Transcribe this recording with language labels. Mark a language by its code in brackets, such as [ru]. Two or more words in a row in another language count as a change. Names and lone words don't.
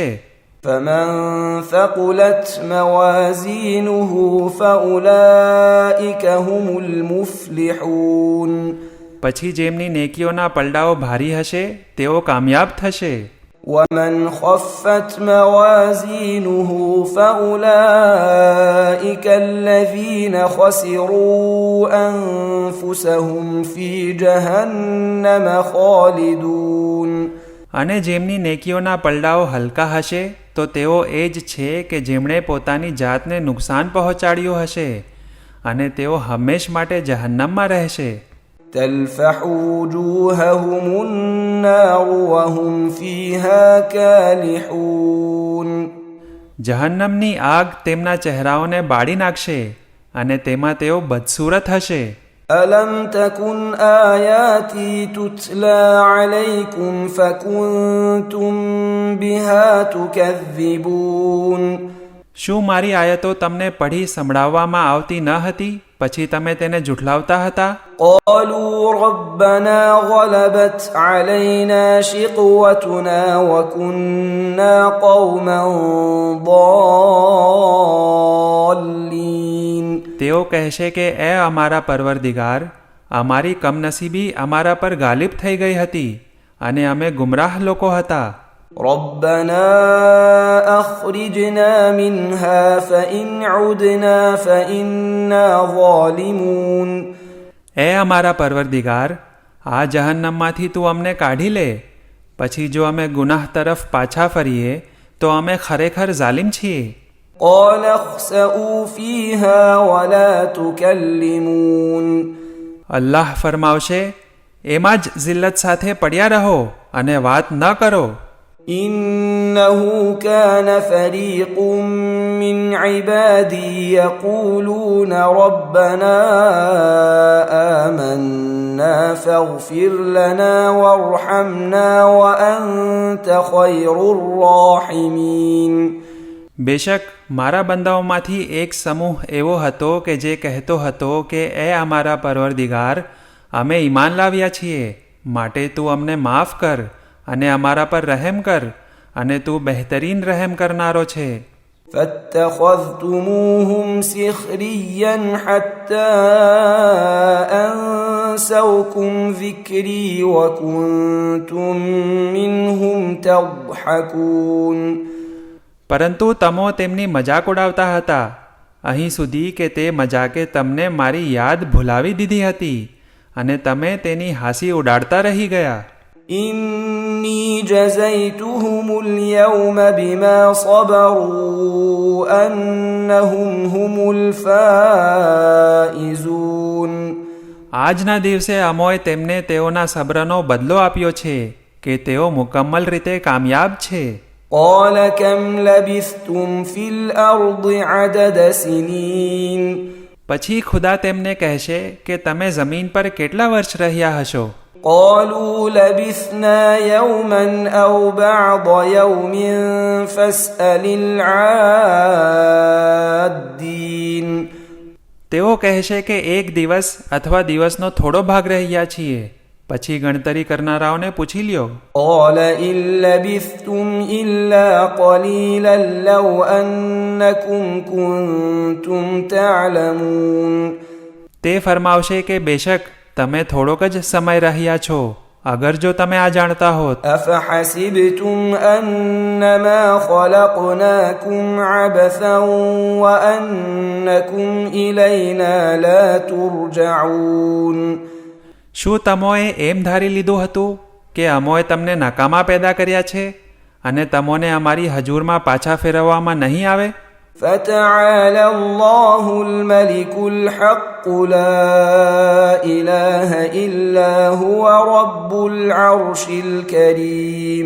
[ar] فمن ثقلت موازينه فأولئك هم المفلحون [gu] પછી જેમની નેકીઓના પલડાઓ ભારી હશે તેઓ કામયાબ થશે. [ar] ومن خفت موازينه فأولئك الذين خسروا أنفسهم في جهنم خالدون [gu] અને જેમની નેકીઓના પલડાઓ હલકા હશે તો તેઓ એ જ છે કે જેમણે પોતાની જાતને નુકસાન પહોંચાડ્યું હશે અને તેઓ હંમેશ માટે જહન્નમમાં રહેશે. [ar] تلفح وجوههم النار وهم فيها كالحون [gu] જહન્નમની આગ તેમના ચહેરાઓને બાળી નાખશે અને તેમાં તેઓ બદસૂરત હશે. [ar] ألم تكن آياتي تتلى عليكم فكنتم بها تكذبون [gu] શું મારી આયતો તમને પઢી સંભળાવવામાં આવતી ન હતી પછી તમે તેને જુઠલાવતા હતા? [ar] قالوا ربنا غلبت علينا شقوتنا وكنا قوما ضالين [gu] તેઓ કહેશે કે એ અમારા પરવરદિગાર, અમારી કમનસીબી અમારા પર ગાલિબ થઈ ગઈ હતી અને અમે ગુમરાહ લોકો હતા. [ar] ربنا أخرجنا منها فإن عدنا فإنا ظالمون [gu] એ અમારા પરવરદિગાર, આ જહન્નમમાંથી તું અમને કાઢી લે. પછી જો અમે ગુનાહ તરફ પાછા ફરીએ તો અમે ખરેખર ઝાલિમ છીએ. [ar] قال اخسئوا فيها ولا تكلمون [gu] અલ્લાહ ફરમાવશે, એમાં જ zillat સાથે પડ્યા રહો અને વાત ન કરો. [ar] إنه كان فريق من عبادي يقولون ربنا آمنا فاغفر لنا وارحمنا وأنت خير الراحمين [gu] બેશક મારા બંદાઓમાંથી એક સમૂહ એવો હતો કે જે કહેતો હતો કે એ અમારા પરવરદિગાર, અમે ઈમાન લાવ્યા છીએ, માટે તું અમને માફ કર અને અમારા પર રહેમ કર અને તું બહેતરીન રહેમ કરનારો છે. [ar] فاتخذتموهم سخريا حتى أنسوكم ذكري وكنتم منهم تضحكون [gu] પરંતુ તમો તેમની મજાક ઉડાવતા હતા, અહીં સુધી કે તે મજાકે તમને મારી યાદ ભૂલાવી દીધી હતી અને તમે તેની હાંસી ઉડાડતા રહી ગયા. [ar] إني جزيتهم اليوم بما صبروا أنهم هم الفائزون. [gu] આજના દિવસે અમોએ તેમને તેઓના સબ્રનો બદલો આપ્યો છે કે તેઓ મુકમ્મલ રીતે કામયાબ છે. [ar] قال كم لبثتم في الأرض عدد سنين. [gu] પછી ખુદા તેમને કહેશે કે તમે જમીન પર કેટલા વર્ષ રહ્યા હશો. [ar] قالوا لبثنا يوما أو بعض يوم فاسأل العادين. [gu] તેઓ કહેશે કે એક દિવસ અથવા દિવસનો થોડો ભાગ રહ્યા છીએ. પછી ગણતરી કરનારાઓને પૂછી લ્યો. [ar] قال إن لبثتم إلا قليلا لو أنكم كنتم تعلمون. [gu] તે ફરમાવશે કે બેશક તમે થોડોક જ સમય રહ્યા છો અગર જો તમે આ જાણતા હોત. [ar] أفحسبتم أنما خلقناكم عبثا وأنكم إلينا لا ترجعون. [gu] શું તમોએ એમ ધારી લીધું હતું કે અમોએ તમને નકામા પેદા કર્યા છે અને તમોને અમારી હજૂરમાં પાછા ફેરવવામાં નહીં આવે. [ar] فتعالى الله الملك الحق لا إله إلا هو رب العرش الكريم.